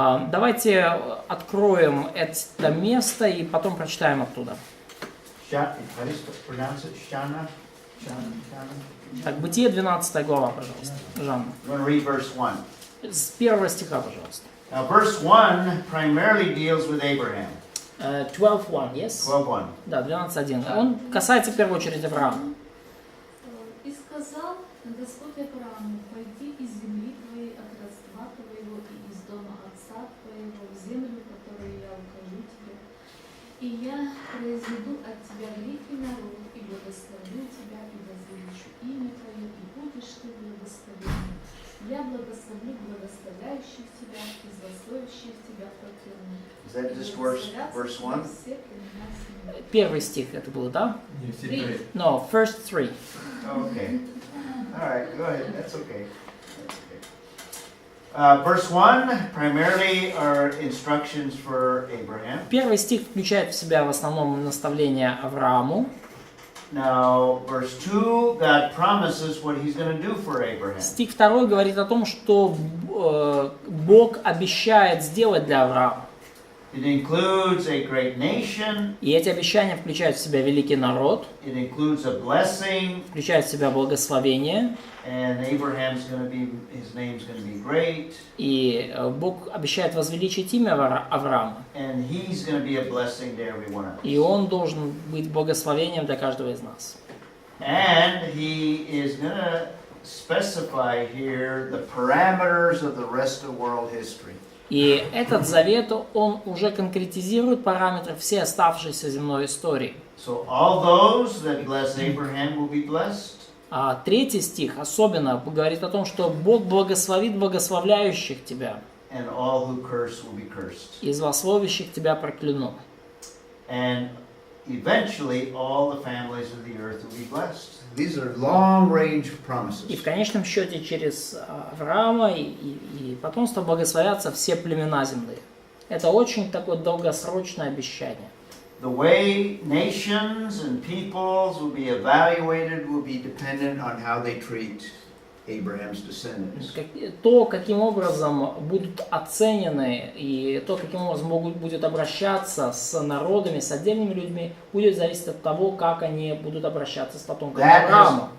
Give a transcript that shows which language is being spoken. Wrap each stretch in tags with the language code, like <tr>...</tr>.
<ru>Давайте откроем это место и потом прочитаем оттуда.</ru> <en>How do you pronounce it? Shana? Shana?</en> <ru>Так, Бытие 12 глава, пожалуйста, Жанна.</ru> <en>I'm going to read verse 1.</en> <ru>С первого стиха, пожалуйста.</ru> <en>Now, verse 1 primarily deals with Abraham. 12.1, yes? 12:1.</en> <ru>Да, 12.1. Он касается в первую очередь Авраама. сказал Господь Аврааму: пойди из земли твоей, от родства твоего и из дома отца твоего, в землю, которую я укажу тебе. И я произведу от тебя великий народ, и благословлю тебя, и возвеличу имя твое, и будешь ты благословенным. Я благословлю благословляющих тебя, и злословящих тебя прокляну.</ru> <en>Is that just verse 1?</en> <ru>Первый стих это было, да?</ru> <uk>Ні, всі три.</uk> <en>No, first three. Okay. All right, go ahead. That's okay. That's okay. Verse 1 primarily are instructions for Abraham.</en> <ru>Первый стих включает в себя в основном наставление Аврааму.</ru> <en>Now, verse 2, God promises what he's going to do for Abraham.</en> <ru>Стих 2 говорит о том, что Бог обещает сделать для Авраама.</ru> <en>It includes a great nation.</en> <ru>И эти обещания включают в себя великий народ,</ru> <en>It includes a blessing.</en> <ru>включают в себя благословение.</ru> <en>And Abraham's going to be, his name's going to be great.</en> <ru>И Бог обещает возвеличить имя Авраама.</ru> <en>And he's going to be a blessing to everyone else.</en> <ru>И он должен быть благословением для каждого из нас.</ru> <en>And he is going to specify here the parameters of the rest of world history.</en> <ru>И этот завет, он уже конкретизирует параметры всей оставшейся земной истории.</ru> <en>So all those that bless Abraham will be blessed.</en> <ru>А третий стих особенно говорит о том, что Бог благословит благословляющих тебя.</ru> <en>And all who curse will be cursed.</en> <ru>И злословящих тебя прокляну.</ru> <en>And eventually all the families of the earth will be blessed. These are long-range</en> <ru>И</ru> <en>promises.</en> <ru>в конечном счете через Авраама и потомство благословятся все племена земли. Это очень такое долгосрочное обещание.</ru> <en>The way nations and peoples will be evaluated will be dependent on how they treat Abraham's descendants.</en> <ru>То, каким образом будут оценены и то, каким образом будет обращаться с народами, с отдельными людьми, будет зависеть от того, как они будут обращаться с потомками Авраама.</ru>